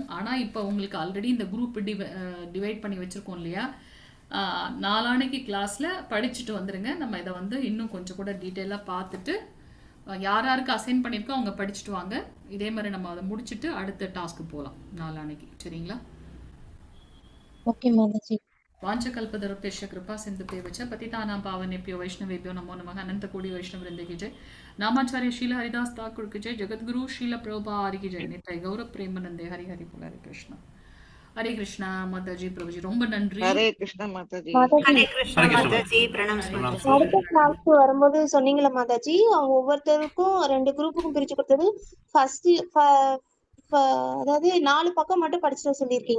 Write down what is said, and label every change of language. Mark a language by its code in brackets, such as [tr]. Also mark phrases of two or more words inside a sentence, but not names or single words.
[ta] ஆனா இப்போ உங்களுக்கு ஆல்ரெடி இந்த குரூப் டிவைட் பண்ணி வச்சிருக்கோம் இல்லையா, நாளானைக்கு கிளாஸ்ல படிச்சுட்டு வந்துருங்க. நம்ம இதை வந்து இன்னும் கொஞ்சம் கூட டீட்டெயிலாக பார்த்துட்டு யாருக்கு அசைன் பண்ணியிருக்கோ அவங்க படிச்சுட்டு வாங்க. இதே மாதிரி நம்ம அதை முடிச்சுட்டு அடுத்த டாஸ்க்கு போகலாம் நாளானைக்கு. சரிங்களா? ஓகே மாதாஜி. [sa] वाञ्छकल्पतरुभ्यश्च कृपा सिन्धुभ्यश्च पतितानां पावनेभ्यो वैष्णवेभ्यो नमो नमः। [hi] अनंत कोटि वैष्णव वृंद की जय। नामाचार्य शील हरिदास ठाकुर की जय। जगतगुरु शील प्रभुपाद की जय। नित्य गौरव प्रेमानंदे हरि हरि बोल हरे कृष्ण। [ta] ஹரே கிருஷ்ணா மாதாஜி பிரபுஜி, ரொம்ப நன்றி. ஹரே கிருஷ்ணா மாதாஜி. மாதாஜி ஹரே கிருஷ்ணா ஹரே கிருஷ்ணா. மாதாஜி, பிரணாம் ஹரே மாதாஜி. கிருஷ்ணா. அடுத்த கிளாஸ்க்கு வரும்போது சொன்னீங்களா மாதாஜி, அவங்க ஒவ்வொருத்தருக்கும் 2 குரூப்புக்கும் பிரிச்சு கொடுத்தது. ஃபர்ஸ்ட் அதாவது 4 பக்கம் மட்டும் படிச்சுட்டு சொல்லியிருக்கீங்க